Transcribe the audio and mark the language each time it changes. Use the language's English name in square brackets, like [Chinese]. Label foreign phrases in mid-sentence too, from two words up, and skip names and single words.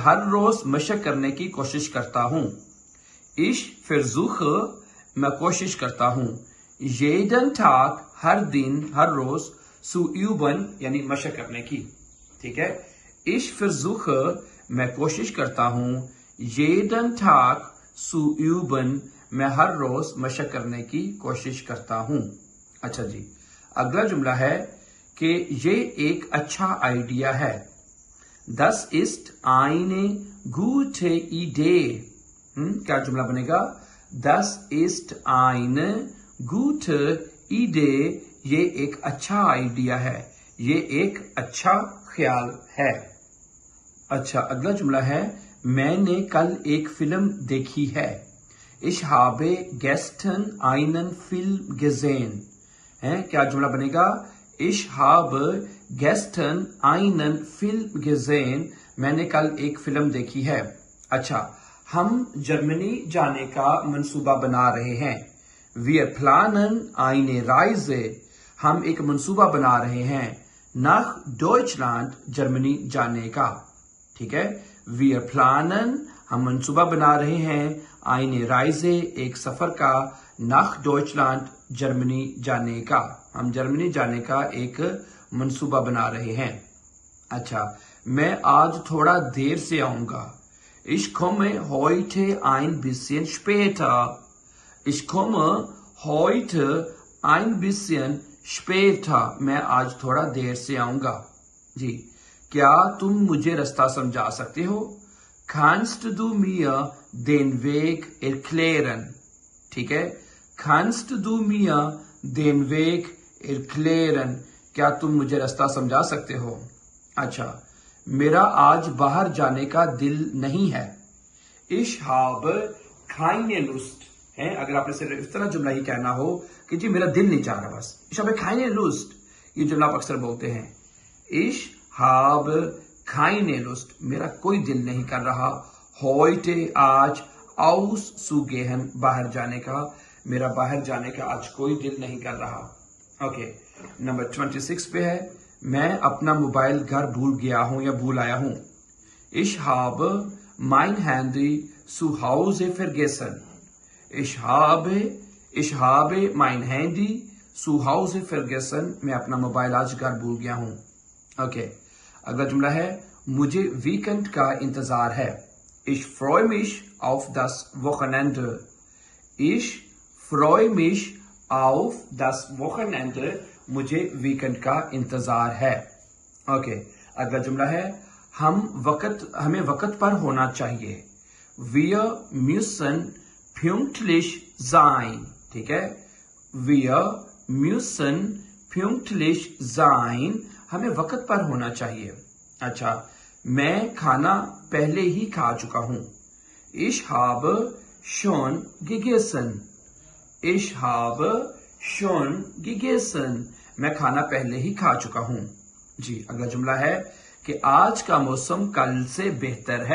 [Urdu] ہر روز مشق کرنے کی کوشش کرتا ہوں. [German] Ich versuche, [Urdu] میں کوشش کرتا ہوں. [German] jeden Tag, [Urdu] ہر دن، ہر روز, [German] zu üben, [Urdu] یعنی مشق کرنے کی. ٹھیک ہے. [German] Ich versuche, [Urdu] میں کوشش کرتا ہوں. [German] jeden Tag, zu üben, [Urdu] میں ہر روز مشق کرنے کی کوشش کرتا ہوں. اچھا جی، اگلا جملہ ہے کہ یہ ایک اچھا آئیڈیا ہے. [German] Das ist eine gute Idee. [Urdu] کیا جملہ بنے گا? [German] Das ist eine gute Idee. [Urdu] یہ ایک اچھا آئیڈیا ہے، یہ ایک اچھا خیال ہے. اچھا، اگلا جملہ ہے میں نے کل ایک فلم دیکھی ہے. [German] Ich habe gestern einen Film gesehen. [Urdu] کیا جملہ بنے گا? [German] Ich habe gestern einen Film gesehen. [Urdu] میں نے کل ایک فلم دیکھی ہے۔ اچھا، ہم جرمنی جانے کا منصوبہ بنا رہے ہیں. [German] Wir planen eine Reise. [Urdu] ہم ایک منصوبہ بنا رہے ہیں [German] nach Deutschland, [Urdu] جرمنی جانے کا. ٹھیک ہے. [German] Wir planen, [Urdu] ہم منصوبہ بنا رہے ہیں, [German] eine Reise, [Urdu] ایک سفر کا, [German] nach Deutschland, [Urdu] جرمنی جانے کا. ہم جرمنی جانے کا ایک منصوبہ بنا رہے ہیں. اچھا، میں آج تھوڑا دیر سے آؤں گا. [German] Ich komme heute ein bisschen später. Ich komme heute ein bisschen später. [Urdu] میں آج تھوڑا دیر سے آؤں گا۔ جی، کیا تم مجھے راستہ سمجھا سکتے ہو? [German] Kannst du mir den Weg erklären? [Urdu] ٹھیک ہے. [German] Kannst du mir den Weg erklären? [Urdu] کیا تم مجھے راستہ سمجھا سکتے ہو؟ اچھا، میرا آج باہر جانے کا دل نہیں ہے. [German] Ich habe keine Lust. [Urdu] ہے، اگر آپ نے صرف اس طرح جملہ ہی کہنا ہو کہ جی میرا دل نہیں چاہ رہا بس. [German] Ich habe keine Lust. [Urdu] یہ جملہ آپ اکثر بولتے ہیں. [German] Ich habe keine Lust. [Urdu] میرا کوئی دل نہیں کر رہا. Heute, आज, auszugehen, باہر جانے کا. میرا باہر جانے کا آج کوئی دل نہیں کر رہا۔ اوکے، نمبر 26 پہ ہے میں اپنا موبائل گھر بھول گیا ہوں یا بھول آیا ہوں. [German] Ich habe mein Handy zu Hause vergessen. Ich habe mein Handy zu Hause vergessen. [Urdu] میں اپنا موبائل آج گھر بھول گیا ہوں۔ اوکے، اگلا جملہ ہے مجھے ویک اینڈ کا انتظار ہے. [German] Ich freue mich auf das Wochenende. Ich freue mich auf das Wochenende. [Urdu] مجھے ویک اینڈ کا انتظار ہے۔ اوکے، اگلا جملہ ہے ہمیں وقت پر ہونا چاہیے. [German] Wir müssen pünktlich sein. [Urdu] ٹھیک ہے. [German] Wir müssen pünktlich sein. [Urdu] ہمیں وقت پر ہونا چاہیے. اچھا، میں کھانا پہلے ہی کھا چکا ہوں. [German] Ich habe schon gegessen. Ich habe schon gegessen. [Urdu] میں کھانا پہلے ہی کھا چکا ہوں۔ جی، اگلا جملہ ہے کہ آج کا موسم کل سے بہتر ہے.